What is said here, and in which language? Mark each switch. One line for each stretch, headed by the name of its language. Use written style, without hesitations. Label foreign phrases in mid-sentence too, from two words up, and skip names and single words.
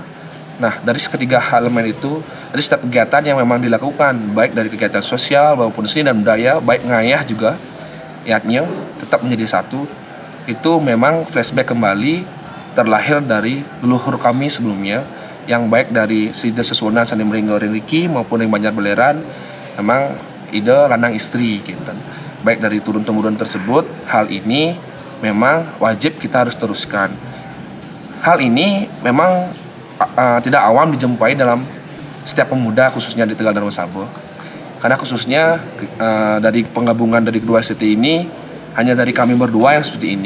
Indonesian: Nah, dari ketiga elemen itu, dari setiap kegiatan yang memang dilakukan, baik dari kegiatan sosial maupun seni dan budaya, baik ngayah juga, niatnya tetap menjadi satu. Itu memang flashback kembali terlahir dari leluhur kami sebelumnya, yang baik dari Sida Sesunan Sandi Meringgo Riki maupun yang Banjar Beleran, memang ide
Balinese: lanang istri
Indonesian: gitu. Baik dari turun-temurun tersebut, hal ini memang wajib kita harus teruskan. Hal ini memang tidak awam dijumpai dalam setiap pemuda, khususnya di Tegal Darma Sabo. Karena khususnya dari penggabungan dari kedua STT ini hanya dari kami berdua yang seperti ini.